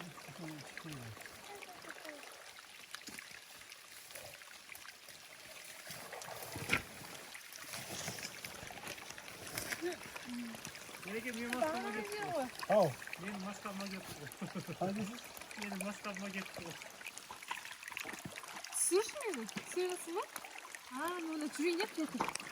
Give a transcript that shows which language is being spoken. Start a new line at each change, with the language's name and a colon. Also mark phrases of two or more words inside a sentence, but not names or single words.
Uzbek: Nega men maskama ketdim? Ау. Men maskama ketdim.
Turkish: Hangisi?
Uzbek: Meni maskama ketdim.
Kazakh: Слышишь мені? Сыйласың ба? А, ну, жүрейін деп